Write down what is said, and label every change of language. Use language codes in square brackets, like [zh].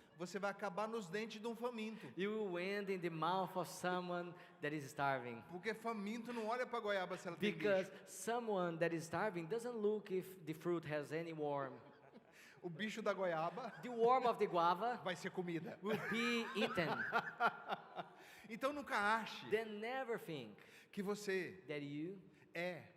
[pt] você vai acabar nos dentes de um faminto. [en] you will end in the mouth of someone that is starving. [pt] Porque faminto não olha para goiaba se ela tem [en] Because [pt] bicho. [en] someone that is starving doesn't look if the fruit has any worm. [pt] O bicho da goiaba [en] The worm of the guava [pt] vai ser comida. [en] will be eaten. [pt] Então nunca ache [en] Then never think [pt] que você [en] that you [pt] é